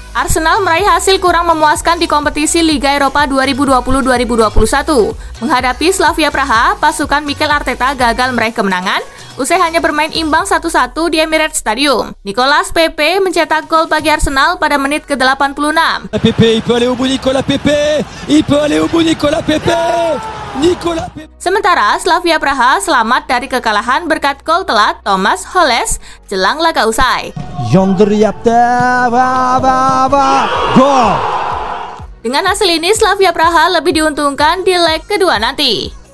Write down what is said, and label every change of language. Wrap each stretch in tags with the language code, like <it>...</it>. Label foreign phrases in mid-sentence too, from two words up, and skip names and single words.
<id>Arsenal meraih hasil kurang memuaskan di kompetisi Liga Eropa 2020-2021. Menghadapi Slavia Praha, pasukan Mikel Arteta gagal meraih kemenangan usai hanya bermain imbang 1-1 di Emirates Stadium. Nicolas Pepe mencetak gol bagi Arsenal pada menit ke-86.</id> <fr>Pepe, il peut aller au bout Nicolas Pepe. Il peut aller au bout Nicolas Pepe.</fr> <id>Sementara Slavia Praha selamat dari kekalahan berkat gol telat Thomas Holles jelang laga usai. Dengan hasil ini Slavia Praha lebih diuntungkan di leg kedua nanti.</id>